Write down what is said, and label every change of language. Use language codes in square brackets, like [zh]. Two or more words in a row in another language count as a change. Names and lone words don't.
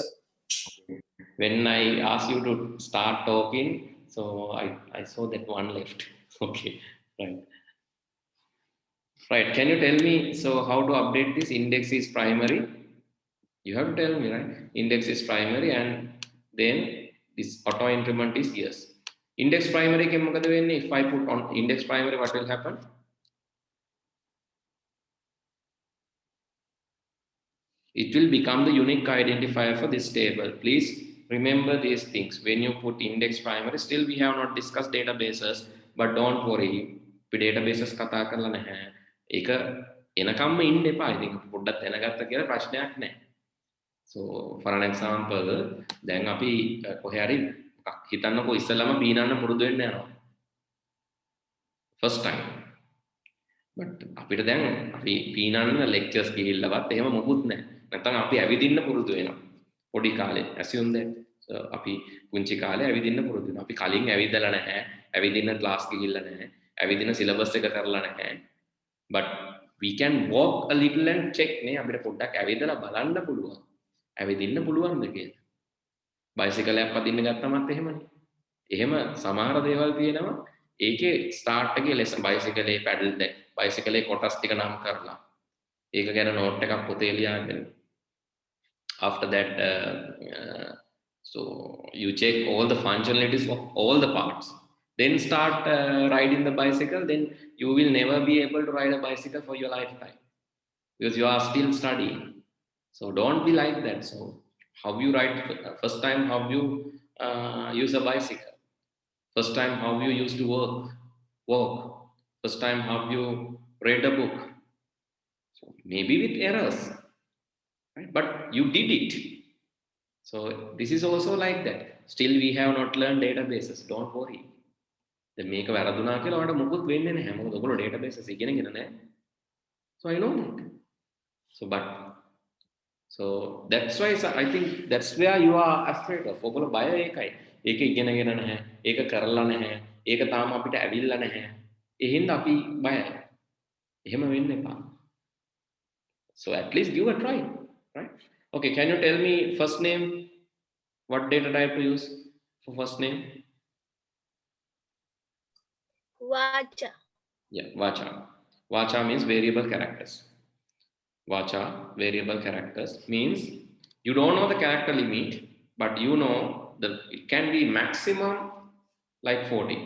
[en] When I asked you to start talking, so I saw that one left. Okay, right. Right, can you tell me, so how to update this? Index is primary. You have to tell me, right? Index is primary, and then this auto increment is yes. Index primary [si] ke මොකද වෙන්නේ? [en] If I put on index primary, what will happen? It will become the unique identifier for this table. Please remember these things. When you put index primary, still we have not discussed databases, but don't worry. [si] We databases කතා කරලා නැහැ. ඒක එනකම්ම ඉන්න එපා. ඉතින් පොඩ්ඩක් දැනගත්ත කියලා ප්‍රශ්නයක් නැහැ. [en] So for an example, [si] දැන් අපි කොහේ හරි හිතන්නකෝ ඉස්සෙල්ලාම පීනන්න පුරුදු වෙන්න යනවා. [en] First time. [si] But අපිට දැන් අපි පීනන්න lectures ගිහිල්ලවත් එහෙම මොකුත් නැහැ. නැත්නම් අපි ඇවිදින්න පුරුදු වෙනවා. පොඩි කාලේ [en] assume that [si] අපි පුංචි කාලේ ඇවිදින්න පුරුදු වෙනවා. අපි කලින් ඇවිදලා නැහැ. ඇවිදින්න class ගිහිල්ලා නැහැ. ඇවිදින syllabus එක කරලා නැහැ. [en] But we can walk a little and check [si] නේ අපිට පොඩ්ඩක් ඇවිදලා බලන්න පුළුවන්. ඇවිදින්න පුළුවන්ද කියලා. bicycle එකක් පදින්න ගත්තමත් එහෙමනේ. එහෙම සමහර දේවල් තියෙනවා. ඒකේ start එකේ lesson bicycle එකේ pedal දෙක bicycle එකේ කොටස් ටික නම් කරලා. ඒක ගැන note එකක් පොතේ ලියාගෙන. [en] After that, so you check all the functionalities of all the parts. Then start riding the bicycle. Then you will never be able to ride a bicycle for your lifetime because you are still studying. So don't be like that. So how you ride first time? How you use a bicycle? First time how you used to walk. First time how you read a book. So maybe with errors, right? But you did it. So this is also like that. Still we have not learned databases. Don't worry. [si] දැන් මේක වැරදුනා කියලා ඔයාලට මොකුත් වෙන්නේ නැහැ. මොකද ඔයගොල්ලෝ databases ඉගෙනගෙන නැහැ. [en] So I know that. So that's why I think that's where you are afraid of. [si] ඔයගොල්ලෝ බය ඒකයි. ඒක ඉගෙනගෙන නැහැ. ඒක කරලා නැහැ. ඒක තාම අපිට ඇවිල්ලා නැහැ. ඒ හින්දා අපි බයයි. එහෙම වෙන්න එපා. [en] So at least give a try, right? Okay, can you tell me first name? What data type to use for first name? Vacha. Yeah, vacha. Vacha means variable characters. Vacha, variable characters, means you don't know the character limit, but you know that it can be maximum like 40.